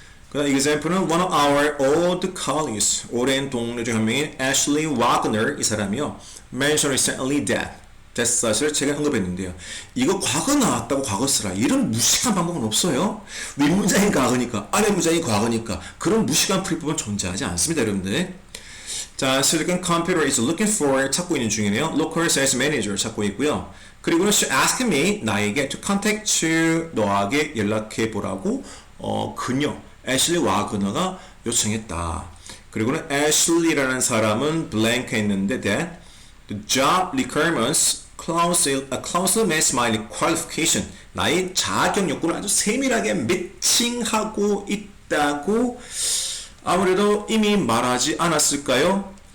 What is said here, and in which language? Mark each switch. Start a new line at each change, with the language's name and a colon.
Korean: 그 다음 example은
English: one of our old colleagues,
Korean: 오랜 동료 중 한 명인 Ashley Wagner 이 사람이요.
English: mentioned recently that
Korean: 사실을 제가 언급했는데요. 이거 과거 나왔다고 과거 쓰라. 이런 무식한 방법은 없어요. 윗문장이 과거니까, 아랫문장이 과거니까 그런 무식한 풀이법은 존재하지 않습니다. 여러분들.
English: 자, Silicon Computer is looking for
Korean: 찾고 있는 중이네요.
English: Local Sales Manager
Korean: 찾고 있고요. 그리고는
English: she asked me
Korean: 나에게
English: to contact you
Korean: 너에게 연락해 보라고 그녀 애슐리 와그너가 요청했다. 그리고는 애슐리라는 사람은 blank 했는데
English: that the job requirements closely match my qualification
Korean: 나의 자격 요건을 아주 세밀하게 매칭하고 있다고 아무래도 이미 말하지 않았을까요?